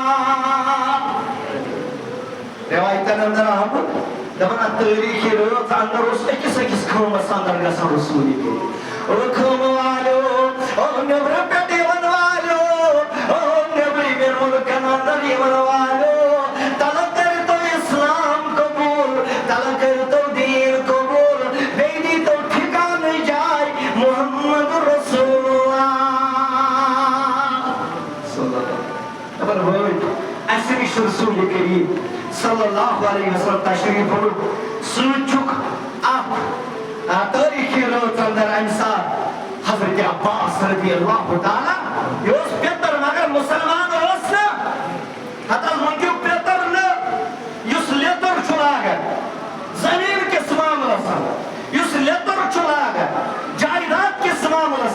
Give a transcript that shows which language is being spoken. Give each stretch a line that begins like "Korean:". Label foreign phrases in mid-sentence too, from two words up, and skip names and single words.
Kashmiri: رِوایتن اندر آمُت دپان تٲریٖخی رٲژ اندر اوس أکِس أکِس خٲمس اندر گژھان رسوٗلِ کریم خٲمہٕ والیو نیٚبرٕ پٮ۪ٹھ یِوان والیو نیٚبرِمٮ۪ن مُلکن اندر یِوان والیو تلہٕ کٔرۍتو اسلام قبوٗل تلہٕ کٔرۍتو دیٖن قبوٗل بیٚیہِ دیٖتو ٹھِکانہٕ جاے محمد رسول دپان وٲتۍ اَسہِ نِش رسوٗلِ کریم
Arabic: صلی اللہ علیہ وسلم
Kashmiri: تشریف اوٚنُکھ سۭتۍ چھُکھ اکھ تٲریٖخی رٲژ اندر امہِ ساتہٕ حضرت عباس
Arabic: رضی اللہ تعالیٰ
Kashmiri: یہِ اوس پیٚتٕر مگر مُسلمان اوس نہٕ ہتہٕ حظ وٕنکیٚو پیٚتٕر نہٕ یُس لیٚدُر چھُ لاگان زٔمیٖن کِس معاملس اندر یُس لیٚدُر چھُ لاگان جایداد کِس معاملس